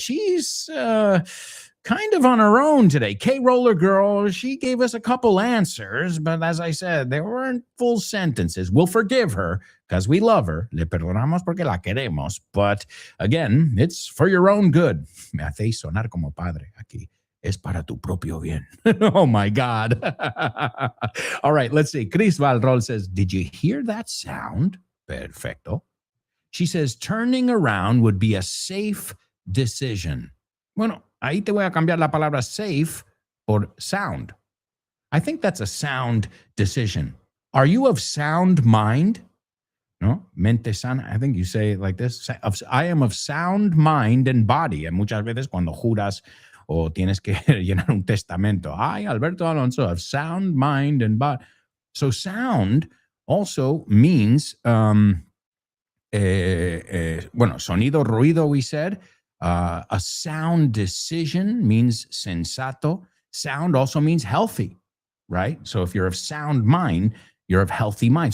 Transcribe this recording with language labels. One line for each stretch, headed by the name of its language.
English: She's kind of on her own today. K-Roller Girl, she gave us a couple answers, but as I said, they weren't full sentences. We'll forgive her because we love her.
Spanish: Le perdonamos porque la queremos.
English: But again, it's for your own good.
Spanish: Me hacéis sonar como padre aquí. Es para tu propio bien.
English: Oh, my God. All right, let's see. Chris Valrol says, did you hear that sound? Perfecto. She says, turning around would be a safe decision.
Spanish: Bueno, ahí te voy a cambiar la palabra safe por sound.
English: I think that's a sound decision. Are you of sound mind? No,
Spanish: mente sana.
English: I think you say it like this. I am of sound mind and body.
Spanish: And muchas veces cuando juras o tienes que llenar un testamento.
English: I, Alberto Alonso, of sound mind and body. So sound also means,
Spanish: bueno, sonido, ruido,
English: we said. A sound decision means sensato. Sound also means healthy, right? So if you're of sound mind, you're of healthy mind.